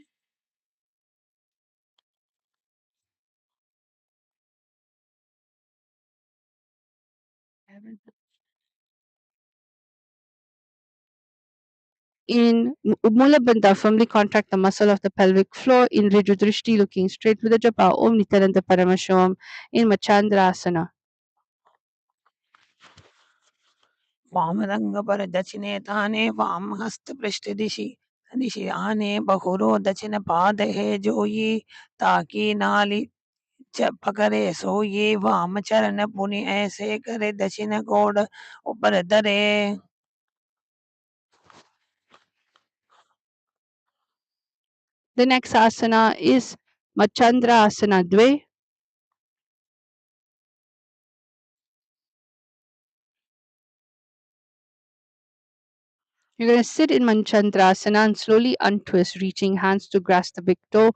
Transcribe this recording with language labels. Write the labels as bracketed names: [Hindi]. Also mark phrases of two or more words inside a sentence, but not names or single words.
[English] In Mula Bandha, firmly contract the muscle of the pelvic floor. In Riju Drishti, looking straight with the japa [Sanskrit] ॐ नित्यानन्द परमशम्. [English] In Machandrasana. [Braj] वामदङ्गपरदक्षिणे ताने वामहस्तपृष्ठदिशि दिशि आने बहुरो दक्षिणपादहे जोयि ताकि नालि पकड़े सोइए वाम चरण पुनि ऐसे करे दक्षिण गोड़ ऊपर धरे [English] The next asana is Machandrasana Dve. You're going to sit in Manchandrasana and slowly untwist, reaching hands to grasp the big toe.